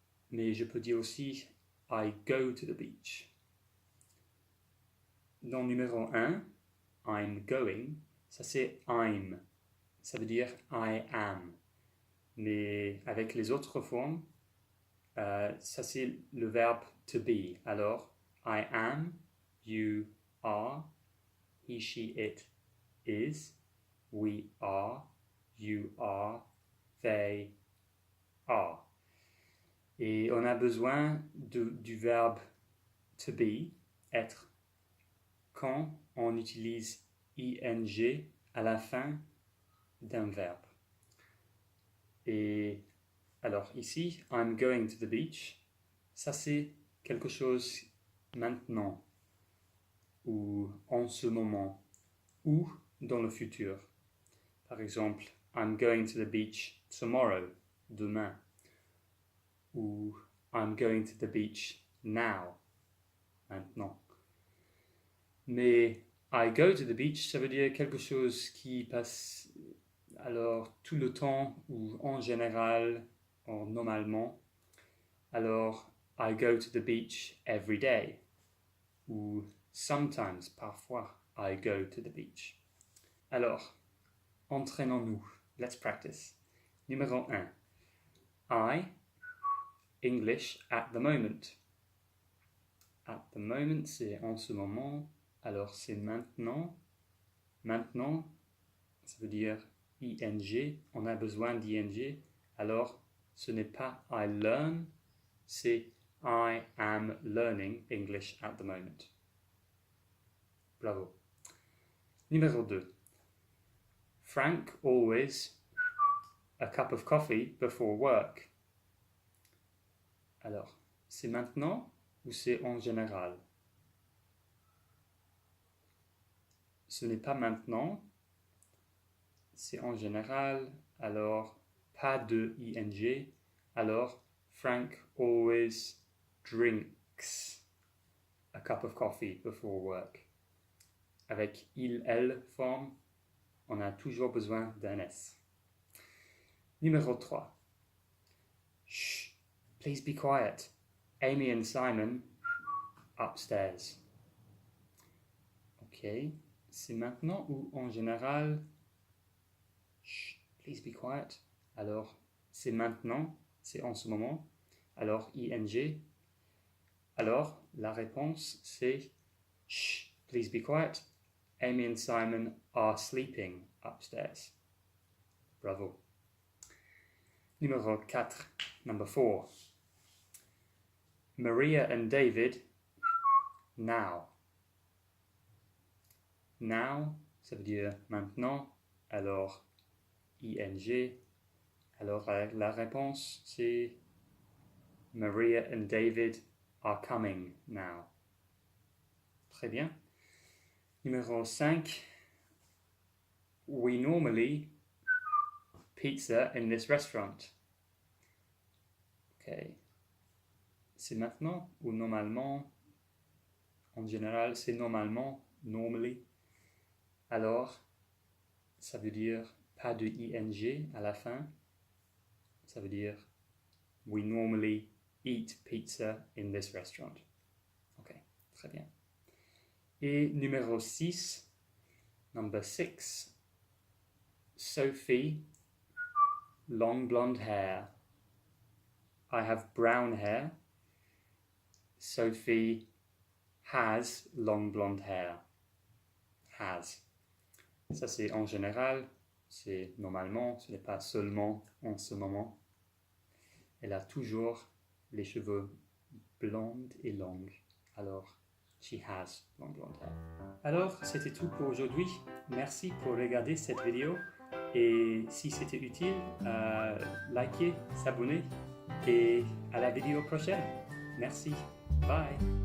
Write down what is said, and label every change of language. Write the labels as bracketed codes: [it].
[fr] Mais je peux dire aussi [en] I go to the beach. [fr] Dans numéro 1, [en] I'm going, [fr] ça c'est I'm. Ça veut dire [en] I am. [fr] Mais avec les autres formes, ça c'est le verbe to be. [en] Alors, I am, you are, he, she, it is, we are, you are, they are. [fr] Et on a besoin du verbe to be, être, quand on utilise ing à la fin d'un verbe. Et alors ici, [en] I'm going to the beach, [fr] ça c'est quelque chose maintenant, ou en ce moment, ou dans le futur. Par exemple, [en] I'm going to the beach tomorrow, [fr] demain. Ou [en] I'm going to the beach now, [fr] maintenant. Mais [en] I go to the beach, [fr] ça veut dire quelque chose qui passe alors tout le temps ou en général, ou normalement. Alors, [en] I go to the beach every day. [fr] Ou [en] sometimes, [fr] parfois, [en] I go to the beach. [fr] Alors, entraînons-nous. [en] Let's practice. [fr] Numéro 1. [en] I, English at the moment. At the moment, [fr] c'est en ce moment. Alors, c'est maintenant. Maintenant, ça veut dire ing. On a besoin d'ing. Alors, ce n'est pas [en] I learn, [fr] c'est [en] I am learning English at the moment. [fr] Bravo. Numéro 2. [en] Frank always a cup of coffee before work. [fr] Alors, c'est maintenant ou c'est en général? Ce n'est pas maintenant, c'est en général, alors pas de ing, alors [en] Frank always drinks a cup of coffee before work. [fr] Avec il, elle forme, on a toujours besoin d'un S. Numéro 3. [en] Shh, please be quiet. Amy and Simon upstairs. [fr] Ok, c'est maintenant ou en général? [en] Shh, please be quiet. [fr] Alors, c'est maintenant, c'est en ce moment. Alors, ing. Alors, la réponse, c'est [en] shh, please be quiet. Amy and Simon are sleeping upstairs. [fr] Bravo. Numéro 4. [en] Number 4. Maria and David now. [fr] Now, ça veut dire maintenant. Alors, ing. Alors, la réponse, c'est [en] Maria and David are coming now. [fr] Très bien. Numéro 5. [en] We normally pizza in this restaurant. [fr] Ok. C'est maintenant ou normalement? En général, c'est normalement, [en] normally. [fr] Alors, ça veut dire pas de ing à la fin. [en] Ça veut dire we normally eat pizza in this restaurant. [fr] Ok, très bien. Et numéro 6, [en] number 6. Sophie, long blonde hair. I have brown hair. Sophie has long blonde hair. Has. [fr] Ça c'est en général. C'est normalement, ce n'est pas seulement en ce moment. Elle a toujours les cheveux blondes et longs. Alors, [en] she has long blonde hair. [fr] Alors, c'était tout pour aujourd'hui. Merci pour regarder cette vidéo. Et si c'était utile, likez, s'abonner et à la vidéo prochaine. Merci. [en] Bye.